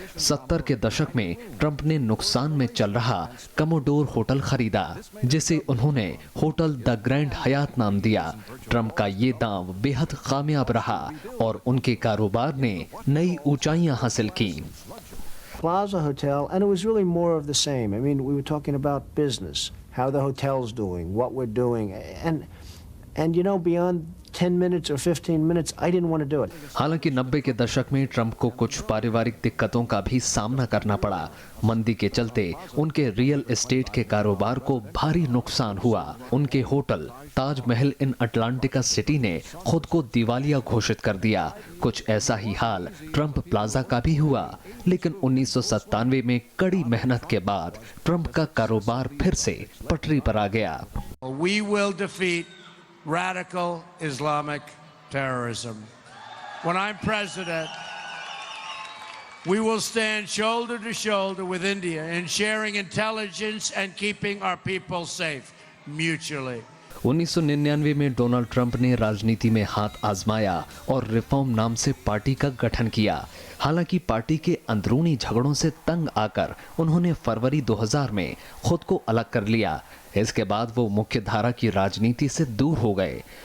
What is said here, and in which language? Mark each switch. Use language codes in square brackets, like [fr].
[hi] 70 के दशक में ट्रंप ने नुकसान में चल रहा कमोडोर होटल खरीदा, जिसे उन्होंने होटल द ग्रैंड हयात नाम दिया। ट्रंप का ये दांव बेहद कामयाब रहा और उनके कारोबार ने नई ऊंचाइयां हासिल की। [en] Plaza Hotel, and it was really more of the same. I mean, we were talking about business, how the hotel's doing, what we're doing, and And beyond 10 minutes or 15 minutes, I didn't want to do it. [hi] हालांकि 90 के दशक में Trump को कुछ पारिवारिक दिक्कतों का भी सामना करना पड़ा। मंदी के चलते उनके रियल एस्टेट के कारोबार को भारी नुकसान हुआ। उनके होटल ताज महल इन अटलांटिका सिटी ने खुद को दिवालिया घोषित कर दिया। कुछ ऐसा ही हाल ट्रंप प्लाजा का भी हुआ, लेकिन 1997 में कड़ी मेहनत के बाद ट्रंप का कारोबार फिर से पटरी पर आ गया। [en] We will defeat radical Islamic terrorism. When I'm president, we will stand shoulder to shoulder with India in sharing intelligence and keeping our people safe mutually. [hi] 1999 में डोनाल्ड ट्रंप ने राजनीति में हाथ आजमाया और रिफॉर्म नाम से पार्टी का गठन किया। हालांकि पार्टी के अंदरूनी झगड़ों से तंग आकर उन्होंने फरवरी 2000 में खुद को अलग कर लिया। इसके बाद वो मुख्य धारा की राजनीति से दूर हो गए।